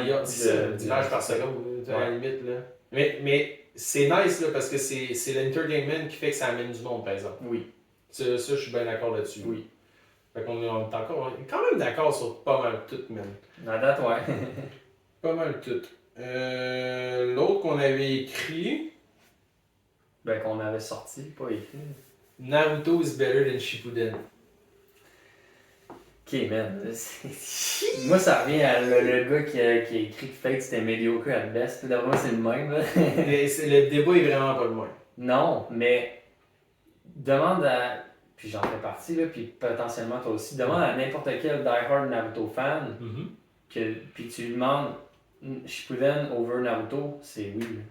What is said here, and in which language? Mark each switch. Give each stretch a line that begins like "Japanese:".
French: d'images par seconde, à la limite. Là. Mais c'est nice là, parce que c'est l'entertainment qui fait que ça amène du monde, par exemple. Oui. Ça je suis bien d'accord là-dessus. Oui. Fait qu'on est encore quand même d'accord sur pas mal tout, même. À date, ouais. Pas mal tout. L'autre qu'on avait écrit... Ben, qu'on avait sorti, pas écrit.
English: Naruto is better than Shippuden. Ok, man.
French: Moi, ça revient à le gars qui a écrit que Fate c'était
English: mediocre at best.
French: D'abord, moi, c'est le même. Là. Le débat est vraiment pas le même. Non, mais demande à... Puis j'en fais partie, là, puis potentiellement toi aussi. Demande à n'importe quel
English: die-hard Naruto fan,
French: puis tu lui demandes Shippuden over Naruto, c'est oui.